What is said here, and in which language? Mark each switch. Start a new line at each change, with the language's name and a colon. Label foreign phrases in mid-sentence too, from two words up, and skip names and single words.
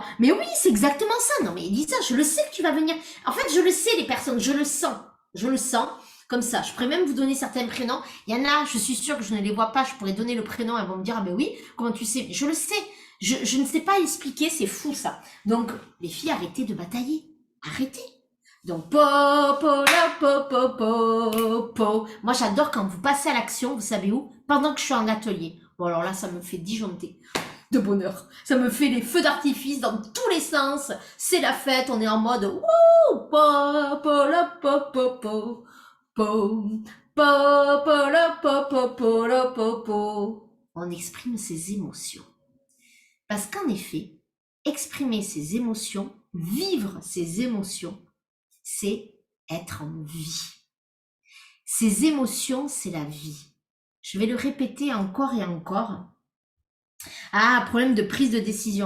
French: Mais oui, c'est exactement ça. Non mais Lisa, je le sais que tu vas venir. En fait, je le sais les personnes, je le sens. Je le sens. Comme ça, je pourrais même vous donner certains prénoms. Il y en a, je suis sûre que je ne les vois pas, je pourrais donner le prénom, elles vont me dire, ah ben oui, comment tu sais? Je le sais. Je ne sais pas expliquer, c'est fou ça. Donc, les filles, arrêtez de batailler. Arrêtez. Donc, po, po, la, po, po, po, po. Moi, j'adore quand vous passez à l'action, vous savez où? Pendant que je suis en atelier. Bon, alors là, ça me fait disjoncter de bonheur. Ça me fait les feux d'artifice dans tous les sens. C'est la fête, on est en mode, wouh, po, po, la, po, po, po, po, po, po, la, po, po, po, la, po, po. On exprime ses émotions. Parce qu'en effet, exprimer ses émotions, vivre ses émotions, c'est être en vie. Ces émotions, c'est la vie. Je vais le répéter encore et encore. Ah, problème de prise de décision.